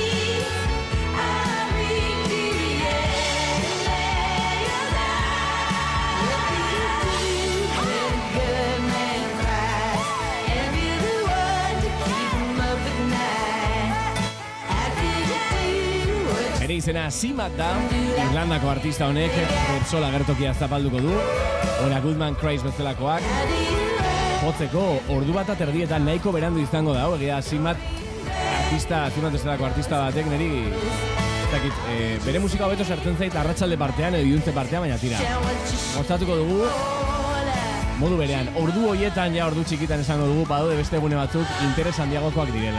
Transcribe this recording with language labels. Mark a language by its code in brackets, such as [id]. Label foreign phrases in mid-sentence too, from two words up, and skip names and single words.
[en] I'll bring to the end and lay us out. What do you do when a good man cries? And you're the one to keep him up at night. How could you do what [eu] Bere izena Zimat da, Irlandako artista honek Repsol agertokia zapalduko du, When a Good Man Cries bezalakoak, jotzeko ordu bat aterdietan nahiko berandu izango da, egia Zimat bezalako artista batek niri, ez dakit, bere musika hobeto sartzen zait arratsalde partean edo iluntze partean, baina tira, gozatuko dugu, modu berean, ordu hoietan ja ordu txikitan esango dugu, badaude beste egune batzuk interes handiagokoak direla.